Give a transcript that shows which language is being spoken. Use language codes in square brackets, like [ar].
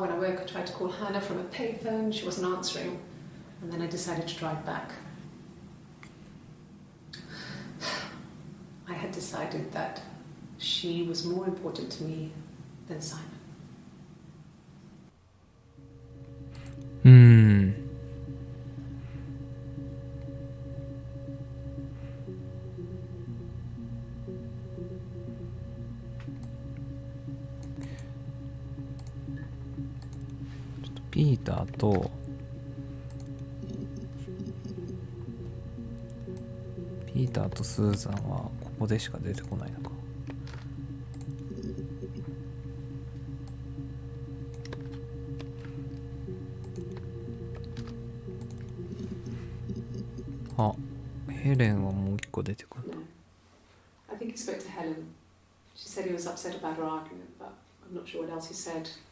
[en] When I woke, I tried to call Hannah from a payphone. She wasn't answering. And then I decided to drive back. I had decided that she was more important to me than Simon. [ja] うーんピーターとスーザンはここでしか出てこないのかあヘレンはもう一個出てくる [en] No. I think he spoke to Helen. She said he was upset about her argument, but I'm not sure what else he said.